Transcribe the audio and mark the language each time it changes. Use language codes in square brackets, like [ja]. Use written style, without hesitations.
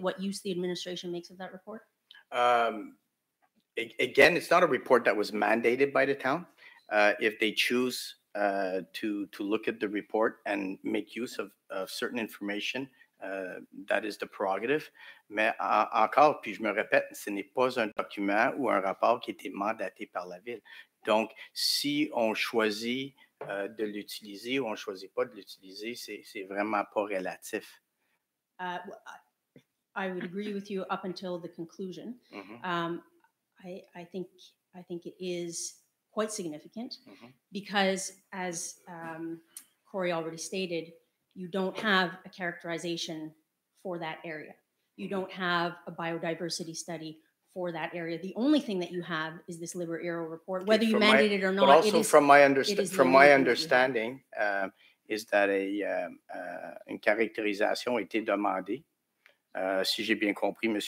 [en] What use the administration makes of that report? Again, it's not a report that was mandated by the town. If they choose to look at the report and make use of certain information that is the prerogative. [fr] Mais encore, puis je me répète, ce n'est pas un document ou un rapport qui a été mandaté par la Ville. Donc, si on choisit de l'utiliser ou on ne choisit pas de l'utiliser, c'est vraiment pas relatif. [en] I would agree with you up until the conclusion. Mhm. I think it is quite significant Mhm. because, as Corey already stated, you don't have a characterization for that area. You don't have a biodiversity study for that area. The only thing that you have is this Libera report, whether you mandate it or not. But also, from my understanding, understanding, is that [fr] une caractérisation a été demandée. Si j'ai bien compris, M.